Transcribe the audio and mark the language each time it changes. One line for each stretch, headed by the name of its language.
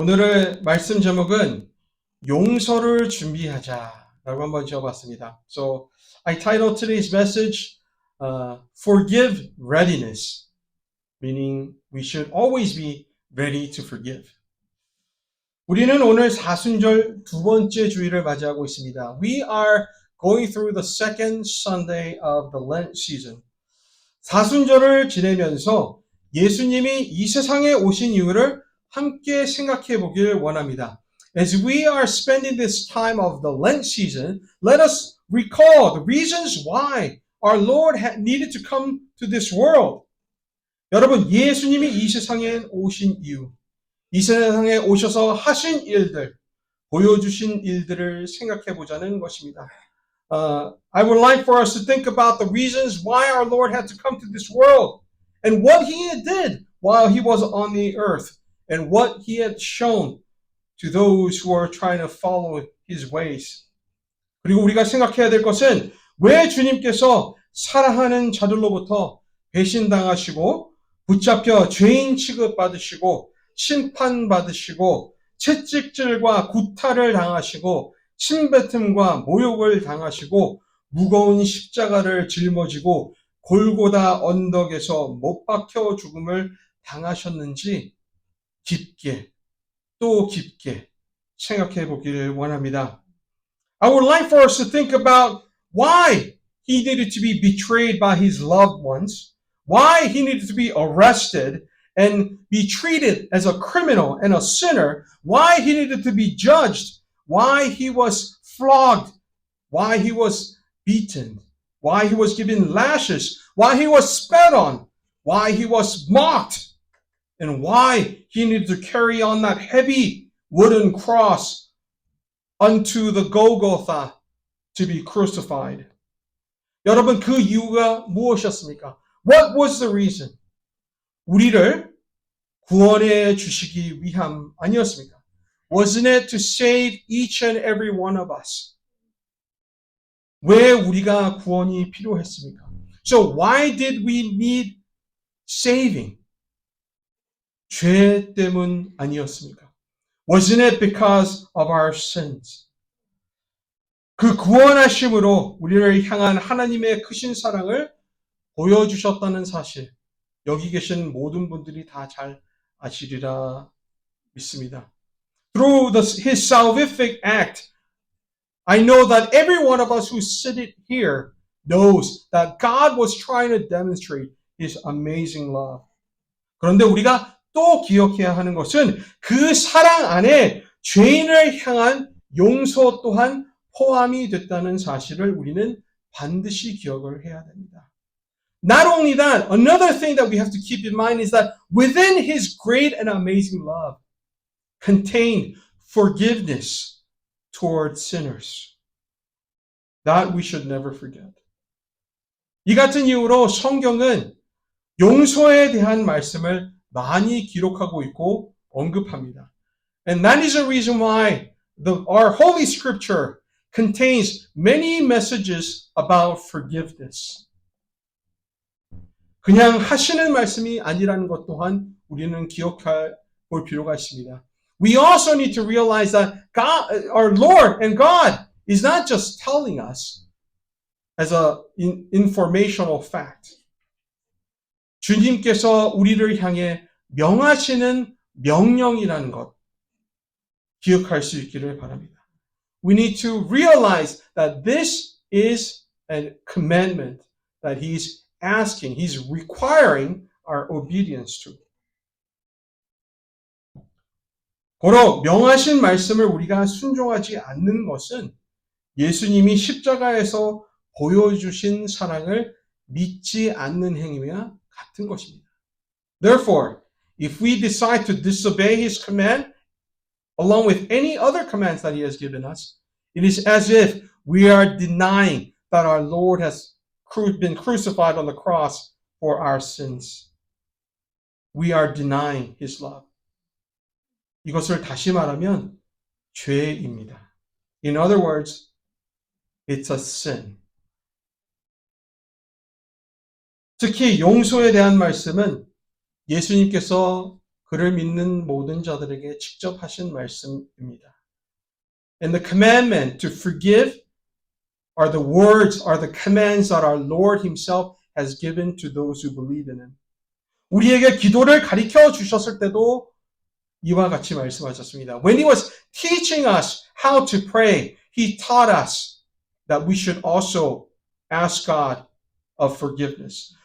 Korean: 오늘의 말씀 제목은 용서를 준비하자라고 한번 지어봤습니다.
English: So I titled today's message Forgive Readiness, meaning we should always be ready to forgive.
Korean: 우리는 오늘 사순절 두 번째 주일을 맞이하고 있습니다.
English: We are going through the second Sunday of the Lent season.
Korean: 사순절을 지내면서 예수님이 이 세상에 오신 이유를 함께 생각해 보길 원합니다.
English: As we are spending this time of the Lent season, let us recall the reasons why our Lord needed to come to this world.
Korean: 여러분, 예수님이 이 세상에 오신 이유, 이 세상에 오셔서 하신 일들, 보여주신 일들을 생각해 보자는 것입니다.
English: I would like for us to think about the reasons why our Lord had to come to this world and what He did while He was on the earth and what He had shown to those who are trying to follow His ways.
Korean: 그리고 우리가 생각해야 될 것은 왜 주님께서 사랑하는 자들로부터 배신당하시고 붙잡혀 죄인 취급받으시고 심판받으시고 채찍질과 구타를 당하시고 침뱉음과 모욕을 당하시고 무거운 십자가를 짊어지고 골고다 언덕에서 못 박혀 죽음을 당하셨는지 깊게 또 깊게 생각해 보기를 원합니다.
English: I would like for us to think about why he needed to be betrayed by his loved ones, why he needed to be arrested and be treated as a criminal and a sinner, why he needed to be judged, why he was flogged, why he was beaten, why he was given lashes, why he was spat on, why he was mocked, and why he needed to carry on that heavy wooden cross unto the Golgotha to be crucified.
Korean: 여러분, 그 이유가 무엇이었습니까?
English: What was the reason?
Korean: 우리를 구원해 주시기 위함 아니었습니까?
English: Wasn't it to save each and every one of us?
Korean: 왜 우리가 구원이 필요했습니까?
English: So why did we need saving?
Korean: 죄 때문 아니었습니까?
English: Wasn't it because of our sins?
Korean: 그 구원하심으로 우리를 향한 하나님의 크신 사랑을 보여주셨다는 사실, 여기 계신 모든 분들이 다 잘 아시리라 믿습니다.
English: Through his salvific act, I know that every one of us who sit here knows that God was trying to demonstrate his amazing love.
Korean: 그런데 우리가 또 기억해야 하는 것은 그 사랑 안에 죄인을 향한 용서 또한 포함이 됐다는 사실을 우리는 반드시 기억을 해야 됩니다.
English: Not only that, another thing that we have to keep in mind is that within his great and amazing love contained forgiveness toward sinners. That we should never forget.
Korean: 이 같은 이유로 성경은 용서에 대한 말씀을 많이 기록하고 있고 언급합니다.
English: And that is the reason why our Holy Scripture contains many messages about forgiveness.
Korean: 그냥 하시는 말씀이 아니라는 것 또한 우리는 기억할 볼 필요가 있습니다.
English: We also need to realize that God, our Lord and God is not just telling us as an informational fact.
Korean: 주님께서 우리를 향해 명하시는 명령이라는 것 기억할 수 있기를 바랍니다.
English: We need to realize that this is a commandment that He's asking, He's requiring our obedience to.
Korean: 고로 명하신 말씀을 우리가 순종하지 않는 것은 예수님이 십자가에서 보여주신 사랑을 믿지 않는 행위와 같은 것입니다.
English: Therefore, if we decide to disobey His command, along with any other commands that He has given us, it is as if we are denying that our Lord has been crucified on the cross for our sins. We are denying His love.
Korean: 이것을 다시 말하면 죄입니다.
English: In other words, it's a sin.
Korean: 특히 용서에 대한 말씀은 예수님께서 그를 믿는 모든 자들에게 직접 하신 말씀입니다.
English: And the commandment to forgive are the words, are the commands that our Lord Himself has given to those who believe in Him.
Korean: 우리에게 기도를 가르쳐 주셨을 때도 이와 같이 말씀하셨습니다.
English: When He was teaching us how to pray, He taught us that we should also ask God of forgiveness.